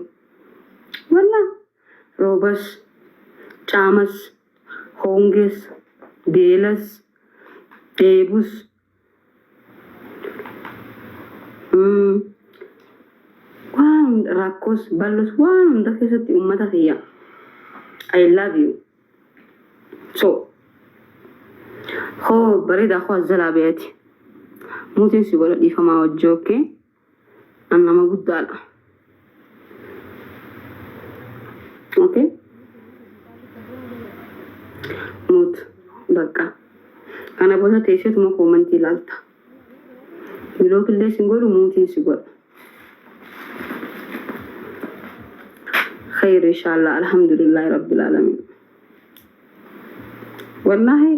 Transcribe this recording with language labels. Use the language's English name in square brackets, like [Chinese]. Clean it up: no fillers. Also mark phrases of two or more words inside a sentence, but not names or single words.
[Oromo] Wallah roobas, caamas, hongees, beelas, dheebus. Waan rakkoos ballos waan hunda keessatti uummata kiyya. [English] I love you. [Oromo] So bareeda koo azalaa beeti. Muutiin si godha dhiifamaa wajjii okkee. An nama guddaadha. Okay? Muut bakka. Kana booda teesseetuma koomantii ilaalta. Biloo killee si godhu muutiin si godha. [Arabic] خير إن شاء الله الحمد لله رب العالمين. والله